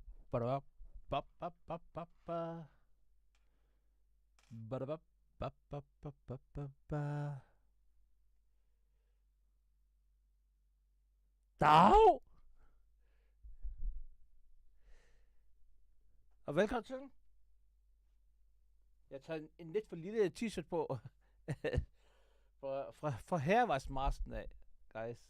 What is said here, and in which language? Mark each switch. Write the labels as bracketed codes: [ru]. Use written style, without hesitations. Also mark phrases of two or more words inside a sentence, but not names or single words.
[da] Badabap, bap, bap, bap, bap, ba. Badabap, bap, bap, bap, bap, bap, ba. Dag! Og velkommen til. Jeg tager en lidt for lille t-shirt på. fra hervejsmasten af, guys.